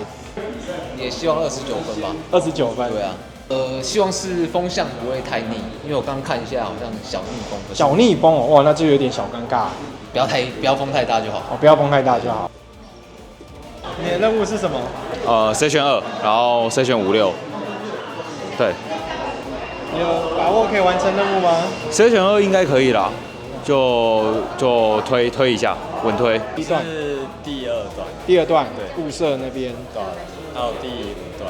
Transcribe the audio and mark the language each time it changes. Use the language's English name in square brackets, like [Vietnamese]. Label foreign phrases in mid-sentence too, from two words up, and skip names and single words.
[Chinese] 也希望29分吧。 29分。對啊。希望是風向不會太逆，因為我剛剛看一下，好像小逆風。小逆風哦，哇，那就有點小尷尬。不要風太大就好。不要風太大就好。你的任務是什麼？Session 2，然後 Session 56。对。你有把握可以完成任務嗎？Session 2應該可以啦，就推一下，穩推。是第二段。第2段，對，霧社那邊。對，還有第5段。